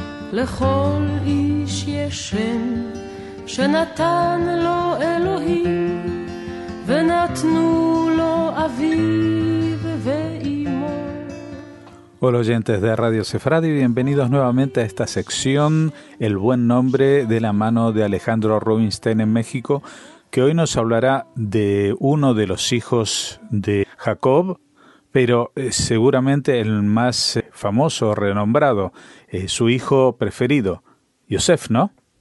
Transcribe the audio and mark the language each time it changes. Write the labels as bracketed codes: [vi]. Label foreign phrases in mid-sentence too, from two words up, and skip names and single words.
[he] לכל איש יש שם שנתן לו אלוהים ונתנו לו אביו ואימו. [es] Hola oyentes de Radio Sefradi, bienvenidos nuevamente a esta sección El Buen Nombre, de la mano de Alejandro Rubinstein en México, que hoy nos hablará de uno de los hijos de Jacob, pero seguramente el más famoso, renombrado, su hijo preferido, Yosef, ¿no?